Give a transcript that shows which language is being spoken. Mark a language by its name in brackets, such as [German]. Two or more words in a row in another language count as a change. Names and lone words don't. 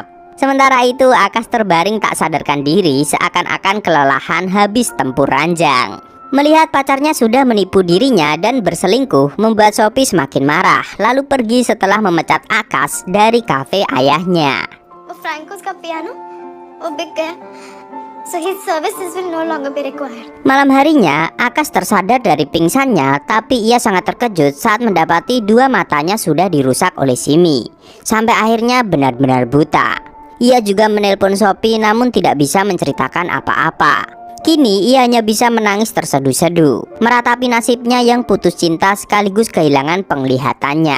[Indonesian] Sementara itu Akas terbaring tak sadarkan diri seakan-akan kelelahan habis tempur ranjang. Melihat pacarnya sudah menipu dirinya dan berselingkuh membuat Sophie semakin marah, lalu pergi setelah memecat Akas dari kafe ayahnya. [Hindi] Franco's का piano वो बिक गया, [English] so his services will no longer be required. [Indonesian] Malam harinya Akas tersadar dari pingsannya, tapi ia sangat terkejut saat mendapati dua matanya sudah dirusak oleh Simi, sampai akhirnya benar-benar buta. Ia juga menelpon Sophie namun tidak bisa menceritakan apa-apa. Kini ia hanya bisa menangis terseduh-seduh, meratapi nasibnya yang putus cinta sekaligus kehilangan penglihatannya.